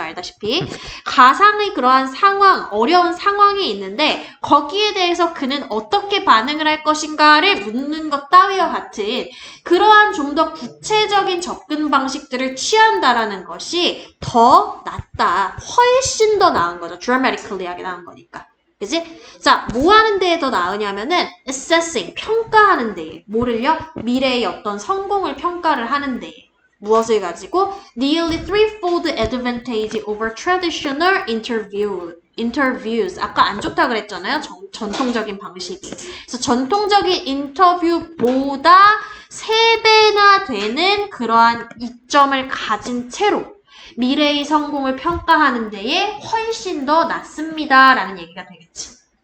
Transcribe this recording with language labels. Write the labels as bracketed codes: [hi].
[ko] 알다시피 가상의 그러한 상황, 어려운 상황이 있는데 거기에 대해서 그는 어떻게 반응을 할 것인가를 묻는 것 따위와 같은 그러한 좀 더 구체적인 접근 방식들을 취한다라는 것이 더 낫다. 훨씬 더 나은 거죠. dramatically하게 나은 거니까. 그지? 자, 뭐 하는 데에 더 나으냐면은 assessing, 평가하는 데에. 뭐를요? 미래의 어떤 성공을 평가를 하는 데에. 무엇을 가지고? [en] Nearly threefold advantage over traditional interviews. [ko] 아까 안 좋다 그랬잖아요. 전통적인 방식이. 그래서 전통적인 인터뷰보다 3배나 되는 그러한 이점을 가진 채로 미래의 성공을 평가하는 데에 훨씬 더 낫습니다. 라는 얘기가 되겠지.